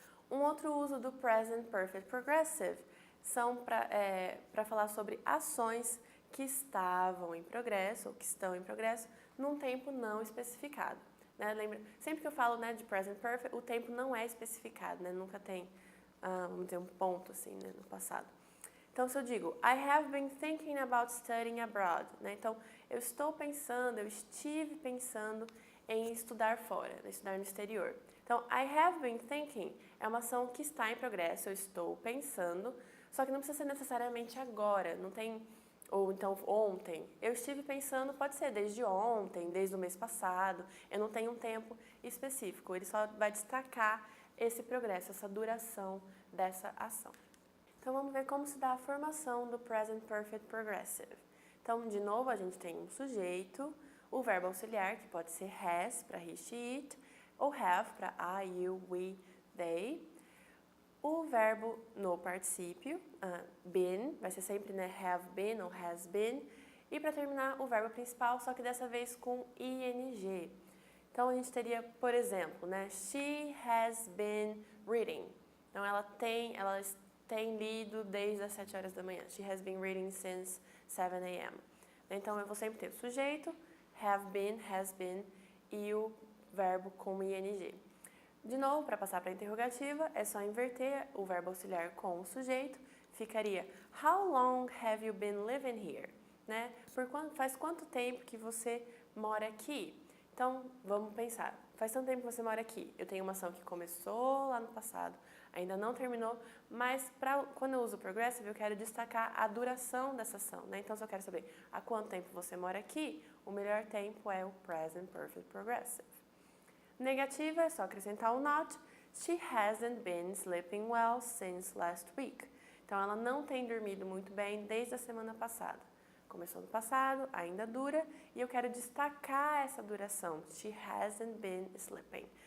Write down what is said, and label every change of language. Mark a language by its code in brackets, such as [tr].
[pt] Um outro uso do Present Perfect Progressive são para falar sobre ações que estavam em progresso ou que estão em progresso num tempo não especificado. Né? Lembra, sempre que eu falo, né, de Present Perfect, o tempo não é especificado, né? Nunca tem, vamos dizer, um ponto assim, né, no passado. Então, se eu digo, [en] I have been thinking about studying abroad, né? [pt] Então, eu estive pensando em estudar fora, né? Estudar no exterior. Então, [en] I have been thinking [pt] é uma ação que está em progresso, eu estou pensando, só que não precisa ser necessariamente agora, não tem, ou então ontem. Eu estive pensando, pode ser desde ontem, desde o mês passado, eu não tenho um tempo específico, ele só vai destacar esse progresso, essa duração dessa ação. Então, vamos ver como se dá a formação do Present Perfect Progressive. Então, de novo, a gente tem um sujeito, o verbo auxiliar, que pode ser has, para he, she, it, ou have, para I, you, we, they. O verbo no particípio, been, vai ser sempre, né, have been ou has been. E para terminar, o verbo principal, só que dessa vez com ing. Então, a gente teria, por exemplo, né, [en] she has been reading. [pt] Então, ela tem lido desde as 7 horas da manhã. [en] She has been reading since 7 a.m. [pt] Então, eu vou sempre ter o sujeito, have been, has been, e o verbo com ing. De novo, para passar para a interrogativa, é só inverter o verbo auxiliar com o sujeito. [en] Ficaria, how long have you been living here? [pt] Né? Faz quanto tempo que você mora aqui? Então, vamos pensar. Faz tanto tempo que você mora aqui. Eu tenho uma ação que começou lá no passado, ainda não terminou, mas quando eu uso o progressive, eu quero destacar a duração dessa ação. Né? Então, se eu quero saber há quanto tempo você mora aqui, o melhor tempo é o Present Perfect Progressive. Negativa é só acrescentar o not. [en] She hasn't been sleeping well since last week. [pt] Então, ela não tem dormido muito bem desde a semana passada. Começou no passado, ainda dura, e eu quero destacar essa duração. [en] She hasn't been sleeping.